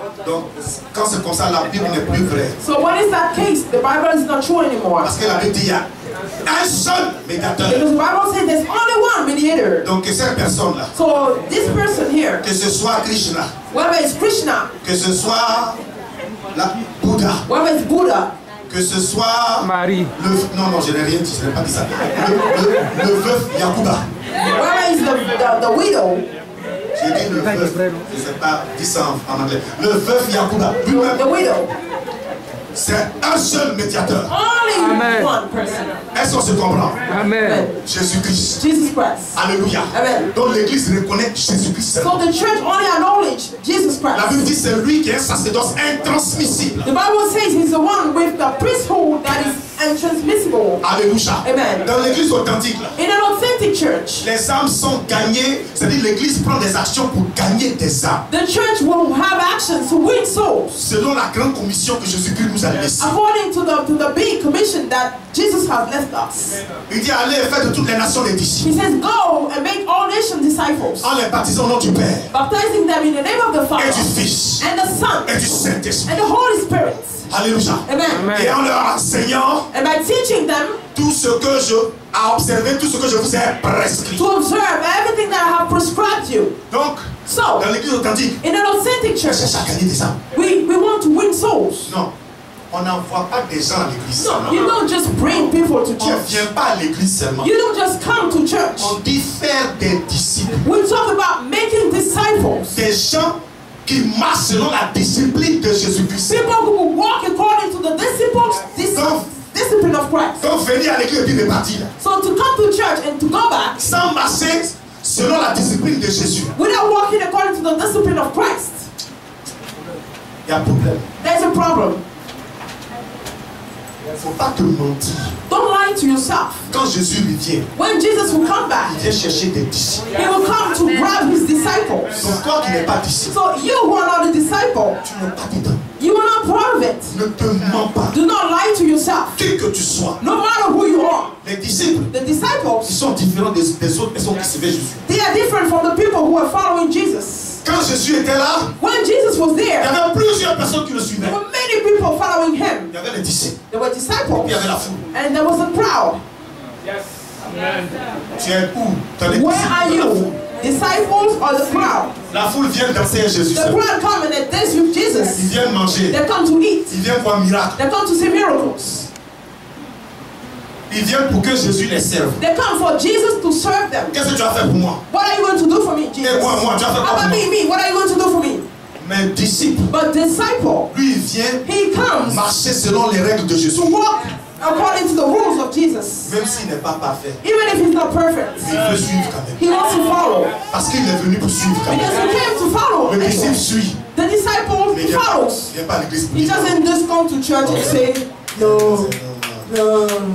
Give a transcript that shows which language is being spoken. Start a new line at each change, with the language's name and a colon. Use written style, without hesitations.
French: Donc, quand c'est comme ça, la Bible n'est plus vraie.
English: So what is that case? The Bible is not true anymore.
French: Parce que la Bible dit, il y a un seul médiateur.
English: Because the Bible says there's only one mediator.
French: Donc que cette personne-là,
English: So this person here,
French: que ce soit Krishna,
English: whether it's Krishna,
French: que ce soit la Bouddha,
English: whether it's Buddha,
French: que ce soit Marie. non, je n'ai rien dit, je n'ai pas dit ça. Le veuf Yakuba.
English: whether it's the widow,
French: J'ai dit le veuf, je ne sais pas, dis ça en anglais. Le veuf Yakuba, lui-même,
English: the widow,
French: c'est un seul médiateur.
English: only Amen. one person.
French: Est-ce qu'on se comprend? Amen. Jésus-Christ.
English: Jesus Christ. Alléluia. Amen.
French: Donc l'église reconnaît Jésus-Christ.
English: So the church only acknowledge Jesus
French: La
English: Christ.
French: Bible dit c'est lui qui est un sacerdoce intransmissible.
English: The Bible says he's the one with the priesthood that is intransmissible. Alléluia. Amen.
French: Dans l'église authentique, là,
English: In an authentic church,
French: les âmes sont gagnées. C'est-à-dire l'église prend des actions pour gagner des âmes.
English: the church will have actions to win souls.
French: Selon la grande commission que Jésus-Christ nous a laissée.
English: According to the big commission that Jesus has left us.
French: Il dit allez et faites de toutes les nations des disciples.
English: He says, go and make all nations disciples,
French: En les baptisant au nom du Père
English: baptizing them in the name of the
French: et
English: Father
French: du Fils
English: and the Son
French: et du Saint-Esprit.
English: and the Holy Spirit. Alléluia. Amen.
French: Et en leur enseignant
English: And by teaching them
French: tout ce que je ai observé, tout ce que je vous ai prescrit.
English: to observe everything that I have prescribed you.
French: Donc,
English: So,
French: dans l'église authentique,
English: in an authentic
French: on
English: church,
French: cherche à gagner des âmes.
English: we want to win souls.
French: Non, on n'envoie pas des gens à l'église.
English: No, you don't just bring people to
French: On ne
English: church.
French: vient pas à l'église seulement.
English: You don't just come to church.
French: On dit faire des disciples.
English: We talk about making disciples.
French: Des gens qui marchent selon la discipline de Jésus-Christ.
English: People who will walk according to the discipline of Christ.
French: Donc venir à l'église et puis repartir.
English: So to come to church and to go back
French: Sans marcher selon la discipline de Jésus.
English: without walking according to the discipline of Christ,
French: Il y a un problème.
English: there's a problem.
French: Il ne faut pas te mentir.
English: Don't lie to yourself.
French: Quand Jésus lui vient,
English: When Jesus will come back,
French: il vient chercher des disciples.
English: he will come to grab his disciples.
French: Donc toi qui n'es pas disciple,
English: So you who are not a disciple,
French: tu n'es pas dedans.
English: you are not part of it.
French: Ne te mens pas.
English: Do not lie to yourself.
French: Qui que tu sois.
English: No matter who you are,
French: Les disciples,
English: the
French: ils
English: disciples,
French: sont différents des autres personnes qui suivaient Jésus.
English: they are different from the people who are following Jesus.
French: Quand Jésus était là,
English: When Jesus was
French: il y
English: there,
French: avait plusieurs personnes qui le suivaient.
English: there were many people following him.
French: Il y avait les disciples,
English: There were
French: il y
English: disciples,
French: avait la foule.
English: and there was a crowd.
French: Tu es où? Tu as les
English: Where
French: disciples
English: are
French: de la
English: you?
French: foule.
English: Disciples or the crowd?
French: La foule vient danser à Jésus.
English: The crowd come and they dance with
French: Ils
English: Jesus.
French: viennent manger.
English: They come to eat.
French: Ils viennent voir miracle.
English: They come to see miracles.
French: Ils viennent pour que Jésus les serve.
English: They come for Jesus to serve them.
French: Qu'est-ce que tu as fait pour moi?
English: What are you going to do for me, Jesus?
French: Et moi, tu as fait
English: How
French: quoi pour
English: about
French: moi?
English: me? What are you going to do for me?
French: Mais disciple,
English: But disciple,
French: lui, il vient
English: he comes
French: marcher selon les règles de Jésus.
English: to walk according to the rules of Jesus.
French: Même s'il n'est pas parfait,
English: Even if he's not perfect,
French: il veut suivre quand même.
English: he wants to follow.
French: Parce qu'il est venu pour suivre quand
English: Because
French: même.
English: he came to follow.
French: Le disciple suit.
English: The disciple,
French: Mais
English: he
French: il
English: follows.
French: ne vient pas à l'église pour
English: He
French: dire.
English: doesn't just come to church and say, no, no.